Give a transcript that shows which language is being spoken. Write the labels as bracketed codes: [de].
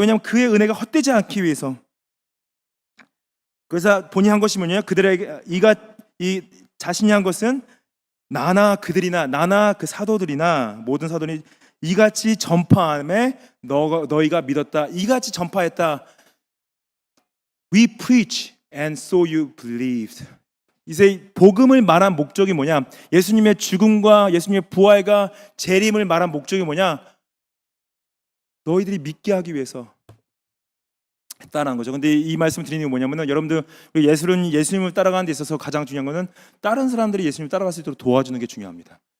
[ko] 왜냐하면 그의 은혜가 헛되지 않기 위해서. 그래서 본인이 한 것이 뭐냐? 그들에게 이 자신이 한 것은 나나 그들이나 나나 그 사도들이나 모든 사도들이 이같이 전파함에 너희가 믿었다. 이같이 전파했다. [en] We preach and so you believed. [ko] 이제 복음을 말한 목적이 뭐냐? 예수님의 죽음과 예수님의 부활과 재림을 말한 목적이 뭐냐? 너희들이 믿게 하기 위해서 했다는 거죠. 근데 이 말씀을 드리는 게 뭐냐면은, 여러분들 예수님을 따라가는 데 있어서 가장 중요한 거는 다른 사람들이 예수님을 따라갈 수 있도록 도와주는 게 중요합니다.